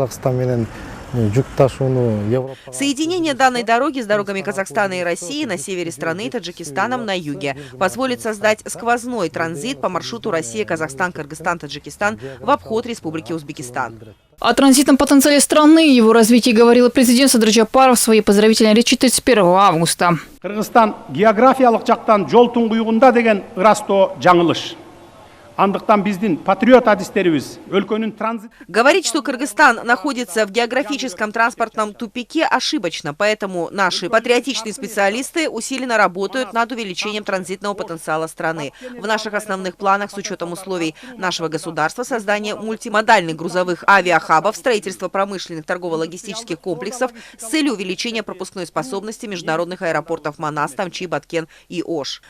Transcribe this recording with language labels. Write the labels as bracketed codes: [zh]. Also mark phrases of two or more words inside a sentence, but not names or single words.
[ru] Соединение данной дороги с дорогами Казахстана и России на севере страны и Таджикистаном на юге позволит создать сквозной транзит по маршруту Россия-Казахстан, Кыргызстан, Таджикистан в обход Республики Узбекистан. О транзитном потенциале страны и его развитии говорил президент Садыр Жапаров в своей поздравительной речи 31 августа. [ky] Кыргызстан географиялык жактан жол туңгуюгунда деген ырастоо жаңылыш. Андыктан биздин патриот адистерибиз өлкөнүн транзит. [ru] Говорить, что Кыргызстан находится в географическом транспортном тупике, ошибочно. Поэтому наши патриотичные специалисты усиленно работают над увеличением транзитного потенциала страны. В наших основных планах с учетом условий нашего государства создание мультимодальных грузовых авиахабов, строительство промышленных торгово-логистических комплексов с целью увеличения пропускной способности международных аэропортов Манас, Тамчи, Баткен и Ош.